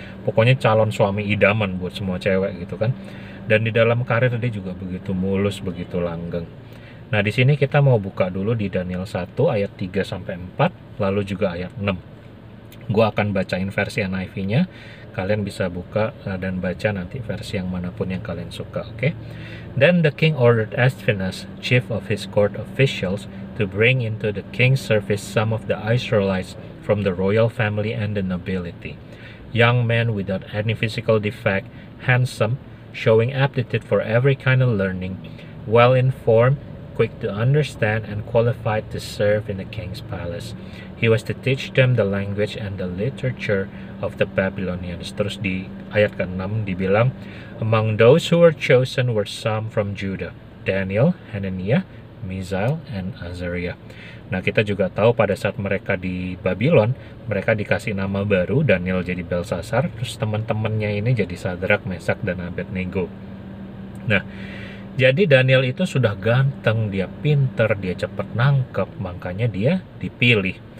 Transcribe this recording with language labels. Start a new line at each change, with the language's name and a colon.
Indonesian: Pokoknya calon suami idaman buat semua cewek gitu kan. Dan di dalam karir dia juga begitu mulus, begitu langgeng. Nah, di sini kita mau buka dulu di Daniel 1 ayat 3 sampai 4, lalu juga ayat 6. Gue akan bacain versi NIV-nya. Kalian bisa buka dan baca nanti versi yang manapun yang kalian suka, oke?
English: Then the king ordered Ashpenaz, chief of his court officials, to bring into the king's service some of the Israelites from the royal family and the nobility. Young men without any physical defect, handsome, showing aptitude for every kind of learning, well-informed, quick to understand, and qualified to serve in the king's palace. He was to teach them the language and the literature of the Babylonians.
Indonesian: Terus di ayat ke-6 dibilang,
English: among those who were chosen were some from Judah, Daniel, Hananiah, Misael, and Azariah.
Indonesian: Nah, kita juga tahu pada saat mereka di Babylon, mereka dikasih nama baru, Daniel jadi Belsasar, terus teman-temannya ini jadi Sadrak, Mesak, dan Abednego. Nah, jadi Daniel itu sudah ganteng, dia pinter, dia cepat nangkep, makanya dia dipilih.